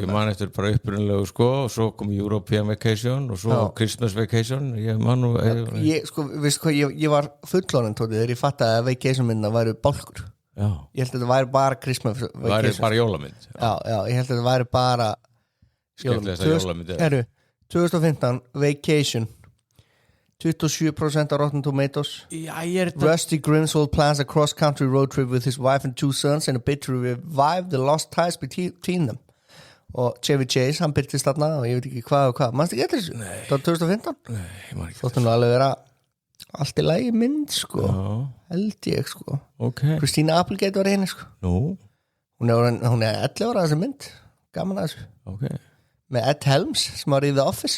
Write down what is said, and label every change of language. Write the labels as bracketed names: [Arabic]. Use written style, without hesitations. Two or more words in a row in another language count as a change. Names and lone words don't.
[Icelandic] ég man eftir bara upprunalegu sko og svo kom European Vacation og svo Christmas Vacation ég man nú ég var fullorðin tótið þegar ég fattaði að Vacation mynda væri bálkur ég held að þetta væri bara Christmas Vacation væri bara jólamynd ég held að þetta væri bara jólamynd [English] 2015 Vacation 27% of Rotten Tomatoes Rusty Grimsvold plans a cross-country road trip with his wife and 2 sons in a bid to revive the lost ties between them [Icelandic] og Chevy Chase, hann byrtist þarna og ég veit ekki hvað og hvað, mannstu ekki eftir þessu? Það var 2015? Nei, ég man ekki þóttu nú alveg vera allt í lagi mynd sko held ég sko Christina Applegate var einu sko hún er 11 ára þessi mynd gaman að þessu með Ed Helms sem var í The Office